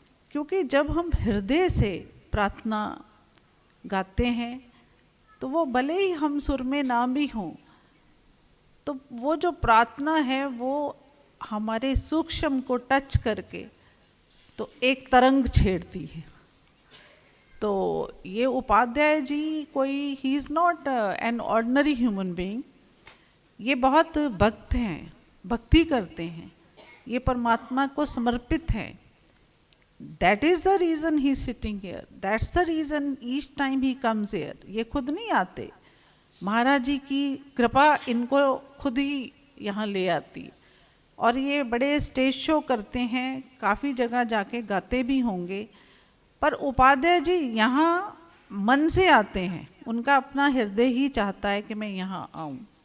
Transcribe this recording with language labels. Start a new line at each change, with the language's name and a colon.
Hindi: क्योंकि जब हम हृदय से प्रार्थना गाते हैं तो वो भले ही हम सुर में ना भी हों, तो वो जो प्रार्थना है वो हमारे सूक्ष्म को टच करके तो एक तरंग छेड़ती है। तो ये Upadhyay ji
English: he is not an ordinary human being,
Hindi: ये बहुत भक्त हैं, भक्ति करते हैं, ये परमात्मा को समर्पित हैं।
English: That is the reason he is sitting here. That's the reason each time he comes here.
Hindi: ये खुद नहीं आते, महाराज जी की कृपा इनको खुद ही यहाँ ले आती। और ये बड़े स्टेज शो करते हैं, काफ़ी जगह जाके गाते भी होंगे, पर उपाध्याय जी यहाँ मन से आते हैं, उनका अपना हृदय ही चाहता है कि मैं यहाँ आऊँ।